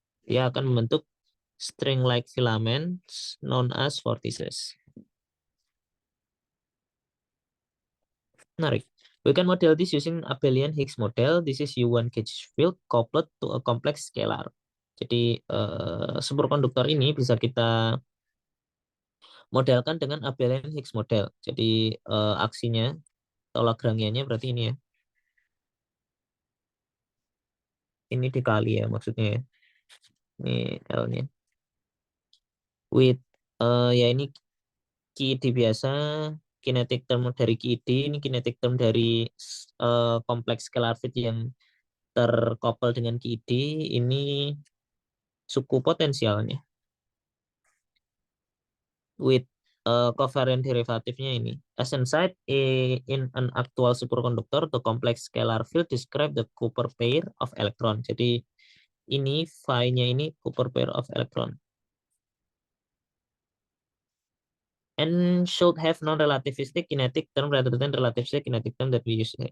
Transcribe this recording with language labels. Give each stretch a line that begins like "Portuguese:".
Indonesian: Dia akan membentuk
English: string-like filaments known as vortices.
Indonesian: Menarik.
English: We can model this using abelian Higgs model. This is U1 gauge field coupled to a complex scalar.
Indonesian: Jadi superkonduktor ini bisa kita modelkan dengan abelian Higgs model. Jadi aksinya atau Lagrangianya berarti ini ya. Ini dikali ya maksudnya ya. Ini L-nya. With ya ini QED biasa, kinetic term dari QED, ini kinetic term dari kompleks scalar field yang terkoppel dengan QED, ini suku potensialnya.
English: With covariant derivatifnya ini. As inside in an actual superconductor, the complex scalar field describe the Cooper pair of electron.
Indonesian: Jadi ini phi-nya ini
English: Cooper pair of electron. And should have non-relativistic kinetic term rather than relativistic kinetic term that we use.